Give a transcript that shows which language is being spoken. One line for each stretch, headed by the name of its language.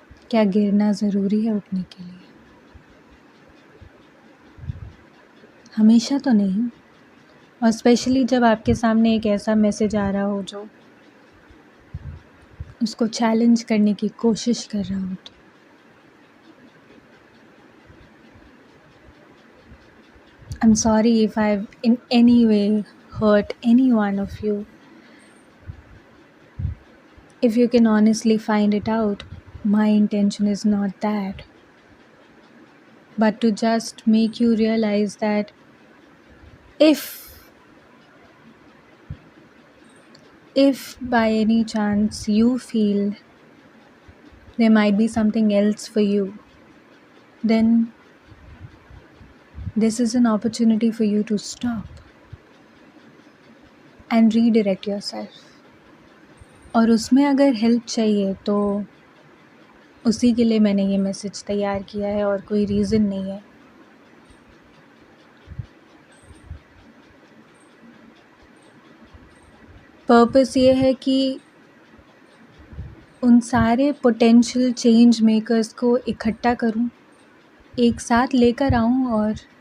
Hindi: क्या गिरना ज़रूरी है उठने के लिए? हमेशा तो नहीं, और स्पेशली जब आपके सामने एक ऐसा मैसेज आ रहा हो जो उसको चैलेंज करने की कोशिश कर रहा हो।
English: तो I'm sorry if I've in any way hurt any one of you. If you can honestly find it out, my intention is not that. but to just make you realize that if by any chance you feel there might be something else for you, then this is an opportunity for you to stop and redirect yourself.
Hindi: और उसमें अगर help चाहिए तो उसी के लिए मैंने ये मैसेज तैयार किया है और कोई रीज़न नहीं है. पर्पस ये है कि उन सारे पोटेंशियल चेंज मेकर्स को इकट्ठा करूं, एक साथ लेकर आऊं और